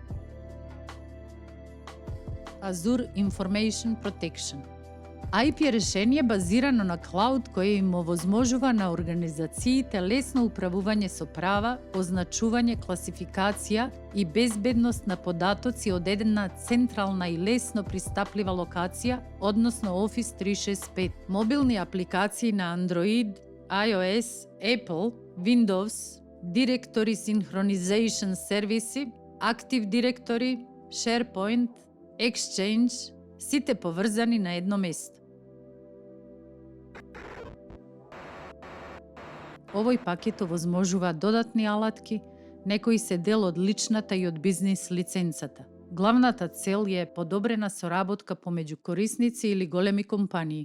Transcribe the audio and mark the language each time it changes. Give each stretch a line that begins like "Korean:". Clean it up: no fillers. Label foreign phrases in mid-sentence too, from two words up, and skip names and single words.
Macedonian: Azure Information Protection – IP решение базирано на клауд кое им овозможува на организациите лесно управување со права, означување, класификација и безбедност на податоци од една централна и лесно пристаплива локација, односно Office 365. Мобилни апликации на Android, iOS, Apple, Windows, Directory Synchronization сервиси, Active Directory, SharePoint, Exchange, сите поврзани на едно место. Овој пакет овозможува додатни алатки, некои се дел од личната и од бизнис лиценцата. Главната цел е подобрена соработка помеѓу корисници или големи компании.